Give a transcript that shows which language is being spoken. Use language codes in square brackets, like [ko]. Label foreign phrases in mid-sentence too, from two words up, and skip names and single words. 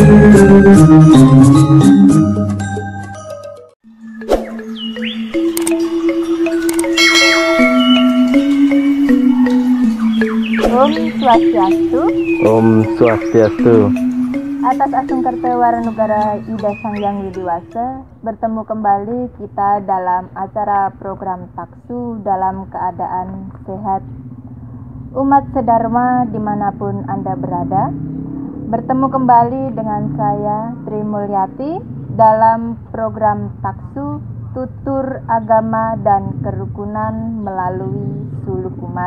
[id] Om Swastiastu. Om Swastiastu. Atas Asung Kertawaranugara Ida Sang Hyang Widiwasa, bertemu kembali kita dalam acara program Taksu dalam keadaan sehat. Umat sedharma dimanapun Anda berada, bertemu kembali dengan saya Tri Mulyati dalam program Taksu Tutur Agama dan Kerukunan melalui Suluk Umat.